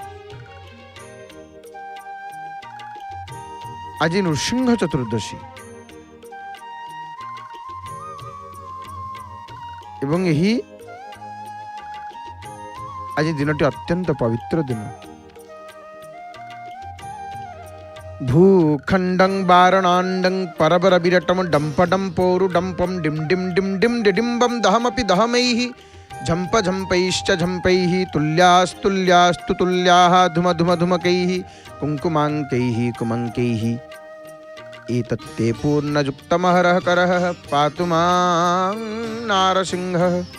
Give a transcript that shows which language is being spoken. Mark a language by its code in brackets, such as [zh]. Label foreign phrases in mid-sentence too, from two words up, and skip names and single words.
[bn] আজ নৃসিংহ চতুর্দশী এবং যেই আজ দিনটি অত্যন্ত পবিত্র দিন। [sa] भूखंडं वारणांडं परबर विरटम डंपडं पोरु डंपम डिम डिम डिम डिम डिडिम्बम दहमपि दहमैः झंप झंपैश्च झंपैः तुल्यास्तुल्यास्तु तुल्याः धुम धुम धुमकैः कुंकुमांकैः कुमंकैः एतत्ते पूर्णयुक्तमहरः करः पातु मां नारसिंहः।